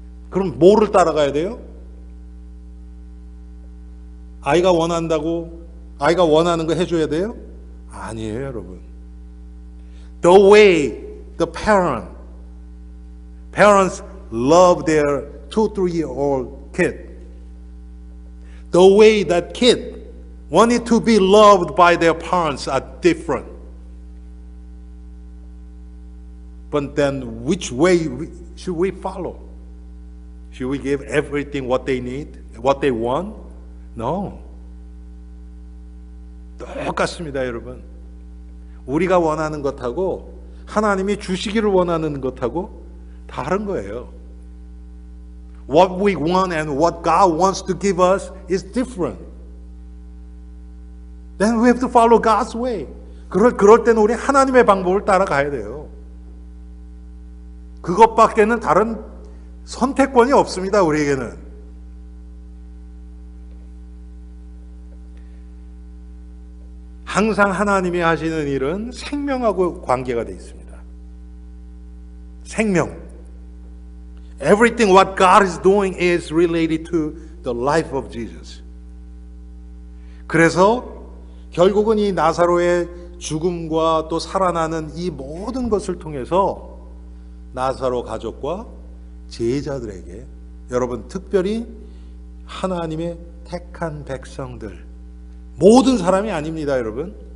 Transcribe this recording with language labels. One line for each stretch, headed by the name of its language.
Korean: 그럼 뭐를 따라가야 돼요? 아이가 원한다고 아이가 원하는 거 해줘야 돼요? 아니에요, 여러분.
English: The way the parents love their 2-3-year-old kid. The way that kid wanted to be loved by their parents are different. But then which way should we follow? Should we give everything what they need, what they want? No.
Korean: 똑같습니다, 여러분. 우리가 원하는 것하고 하나님이 주시기를 원하는 것하고 다른 거예요.
English: What we want and what God wants to give us is different. Then we have to follow God's way.
Korean: 그럴 때는 우리 하나님의 방법을 따라가야 돼요. 그것밖에는 다른 선택권이 없습니다, 우리에게는. 항상 하나님이 하시는 일은 생명하고 관계가 되어 있습니다. 생명.
English: Everything what God is doing is related to the life of Jesus.
Korean: 그래서 결국은 이 나사로의 죽음과 또 살아나는 이 모든 것을 통해서 나사로 가족과 제자들에게, 여러분 특별히 하나님의 택한 백성들, 모든 사람이 아닙니다, 여러분.